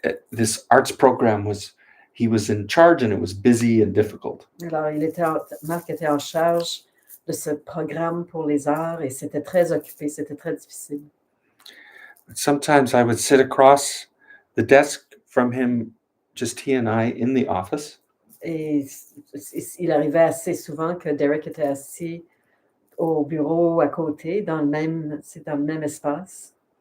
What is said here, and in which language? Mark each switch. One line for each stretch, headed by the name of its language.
English: This arts program he was in charge, and it was busy and difficult.
French: Alors, Marc était en charge de ce programme pour les arts et c'était très occupé, c'était très difficile.
English: But sometimes I would sit across the desk from him, just he and I in the office.
French: Et il arrivait assez souvent que Derek était assis au bureau à côté, dans le même espace.